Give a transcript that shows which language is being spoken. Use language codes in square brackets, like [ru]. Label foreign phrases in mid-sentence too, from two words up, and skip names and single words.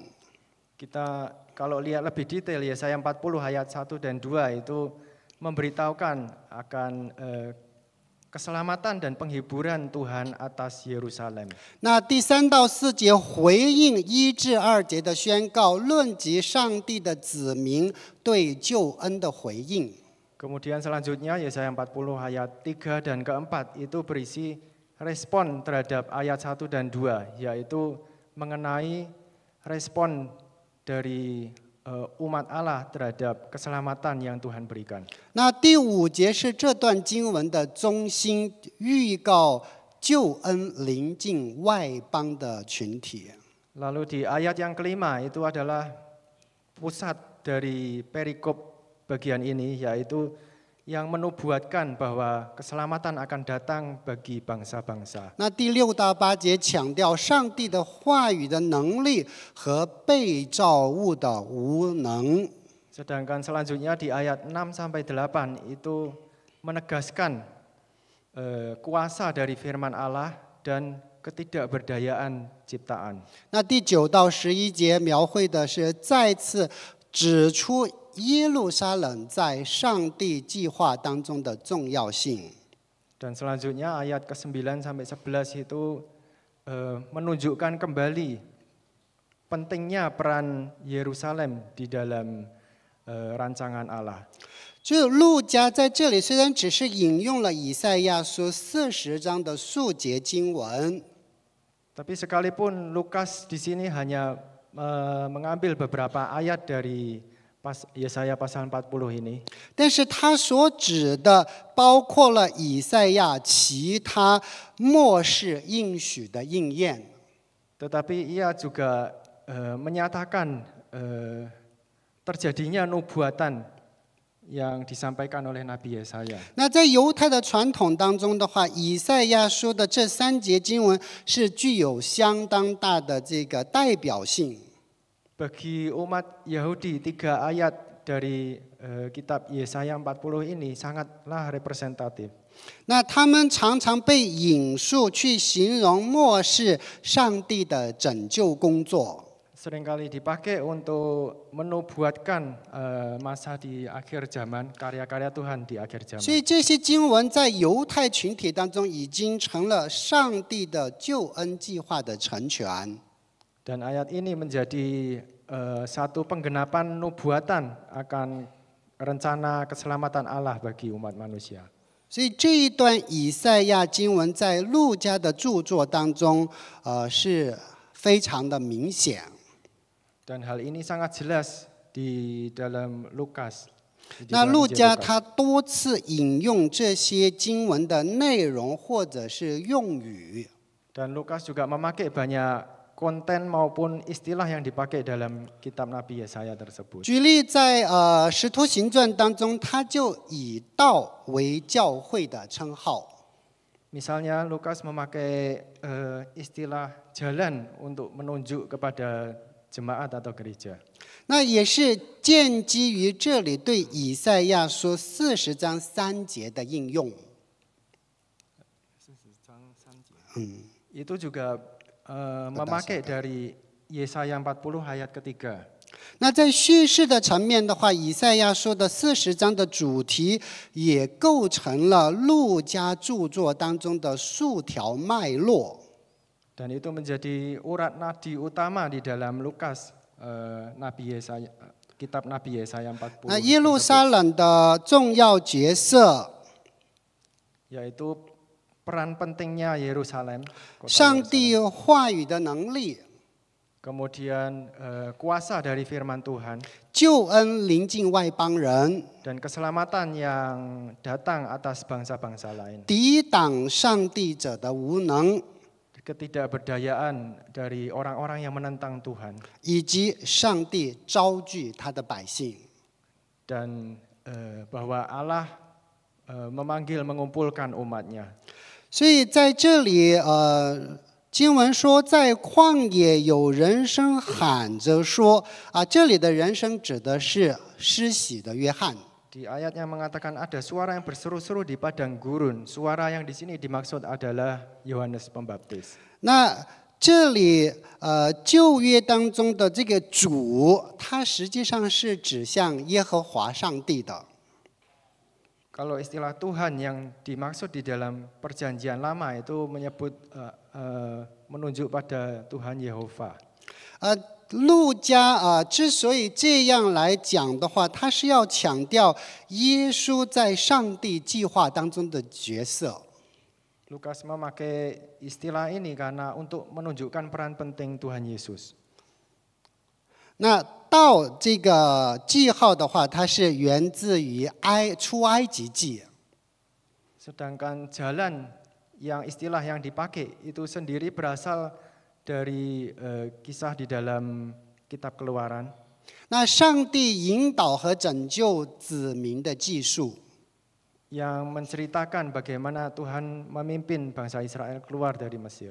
[id] Kita kalau lihat lebih detail Yesaya 40 ayat 1 dan 2 itu memberitahukan akan keselamatan dan penghiburan Tuhan atas Yerusalem. [zh] 那第3到4节回应1至2节的宣告，论及上帝的子民对救恩的回应。 [id] Kemudian selanjutnya Yesaya 40 ayat 3 dan keempat itu berisi respon terhadap ayat 1 dan 2, yaitu mengenai respon dari umat Allah terhadap keselamatan yang Tuhan berikan. [zh] 那第5节是这段经文的中心，预告救恩临近外邦的群体。 [id] Lalu di ayat yang kelima itu adalah pusat dari perikop bagian ini, yaitu yang menubuatkan bahwa keselamatan akan datang bagi bangsa-bangsa. [zh] 那第6到8节强调上帝的话语的能力和被造物的无能。 [id] Sedangkan selanjutnya di ayat 6 sampai 8 itu menegaskan kuasa dari firman Allah dan ketidakberdayaan ciptaan. [zh] 那第9到11节描绘的是再次指出耶路撒冷在上帝计划当中的重要性。 [id] Dan selanjutnya ayat ke-9 sampai 11 itu menunjukkan kembali pentingnya peran Yerusalem di dalam rancangan Allah. [zh] 就路加在这里虽然只是引用了以赛亚书40章的数节经文， [id] Tapi sekalipun Lukas di sini hanya mengambil beberapa ayat dari Yesaya pasal 40 ini, [zh] 但是他所指的包括了以赛亚其他末世应许的应验。 [id] tetapi ia juga menyatakan terjadinya nubuatan yang disampaikan oleh Nabi Yesaya. [zh] 那在犹太的传统当中的话，以赛亚书的这3节经文是具有相当大的这个代表性。 [id] Bagi umat Yahudi 3 ayat dari kitab Yesaya 40 ini sangatlah representatif. [zh] 那他们常常被引述去形容末世上帝的拯救工作。 [id] Seringkali dipakai untuk menubuatkan masa di akhir zaman, karya-karya Tuhan di akhir 所以 zaman. [zh] 这些经文在犹太群体当中已经成了上帝的救恩计划的成全。 [id] Dan ayat ini menjadi satu penggenapan nubuatan akan rencana keselamatan Allah bagi umat manusia. [zh] 所以这一段以赛亚经文在路加的著作当中，是非常的明显。 [id] Dan hal ini sangat jelas di dalam Lukas. [zh] 那路加他多次引用这些经文的内容或者是用语。 [id] Dan Lukas juga memakai banyak konten maupun istilah yang dipakai dalam kitab Nabi Yesaya tersebut. [zh] 举例在使徒行传当中，他就以道为教会的称号。 [id] Misalnya Lukas memakai istilah jalan untuk menunjuk kepada jemaat atau gereja. [zh] 那也是建基于这里对以赛亚书40章3节的应用。 [id] Itu juga memakai dari Yesaya 40 ayat ketiga. [zh] 那在叙事的层面的话，以赛亚书的40章的主题也构成了路加著作当中的数条脉络。 [id] Dan itu menjadi urat nadi utama di dalam Lukas, Nabi Yesaya, kitab Nabi Yesaya 40. [zh] 那耶路撒冷的重要角色， [id] yaitu peran pentingnya Yerusalem, [zh] 上帝话语的能力， [id] kemudian kuasa dari firman Tuhan, [zh] 救恩临近外邦人， [id] dan keselamatan yang datang atas bangsa-bangsa lain, [zh] 抵挡上帝者的无能， [id] ketidakberdayaan dari orang-orang yang menentang Tuhan, [zh] 以及上帝招聚他的百姓。 [id] dan bahwa Allah memanggil mengumpulkan umatnya. [zh] 所以在这里，经文说，在旷野有人声喊着说，这里的人声指的是施洗的约翰。 [id] Di ayat yang mengatakan ada suara yang berseru-seru di padang gurun. Suara yang di sini dimaksud adalah Yohanes Pembaptis. [zh] 那这里旧约当中的这个主，它实际上是指向耶和华上帝的。 [id] Kalau istilah Tuhan yang dimaksud di dalam perjanjian lama itu menyebut menunjuk pada Tuhan Yehova. [zh] 路加之所以这样来讲的话，他是要强调耶稣在上帝计划当中的角色。 [id] Lukas memakai istilah ini karena untuk menunjukkan peran penting Tuhan Yesus. [zh] 那到这个记号的话，它是源自于出埃及记。 [id] Sedangkan jalan yang istilah yang dipakai itu sendiri berasal dari kisah di dalam kitab Keluaran. [zh] 那上帝引导和拯救子民的技术， [id] yang menceritakan bagaimana Tuhan memimpin bangsa Israel keluar dari Mesir.